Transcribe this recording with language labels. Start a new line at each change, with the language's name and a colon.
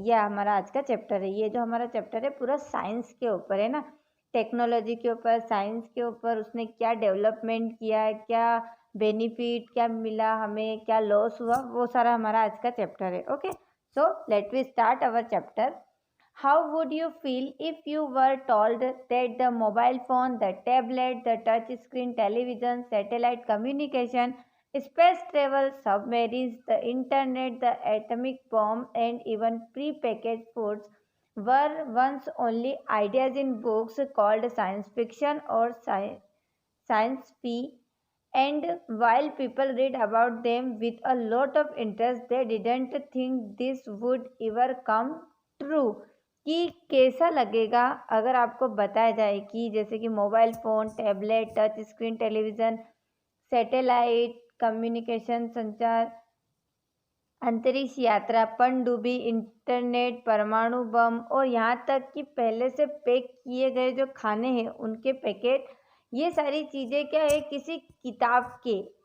Hindi: यह हमारा आज का चैप्टर है। ये जो हमारा चैप्टर है पूरा साइंस के ऊपर है ना, टेक्नोलॉजी के ऊपर, साइंस के ऊपर, उसने क्या डेवलपमेंट किया है, क्या बेनिफिट क्या मिला हमें, क्या लॉस हुआ, वो सारा हमारा आज का चैप्टर है।
English: Okay, so let we start our chapter. How would you feel if you were told that the mobile phone, the tablet, the touch screen television, satellite communication, space travel, submarines, the internet, the atomic bomb, and even pre-packaged foods were once only ideas in books called science fiction or science fi, and while people read about them with a lot of interest, they didn't think this would ever come true।
Hindi: कि कैसा लगेगा अगर आपको बताया जाए कि जैसे कि mobile phone, tablet, touch screen television, satellite communication संचार, अंतरिक्ष यात्रा, पनडुब्बी, इंटरनेट, परमाणु बम और यहाँ तक कि पहले से पैक किए गए जो खाने हैं उनके पैकेट, ये सारी चीज़ें क्या है, किसी किताब के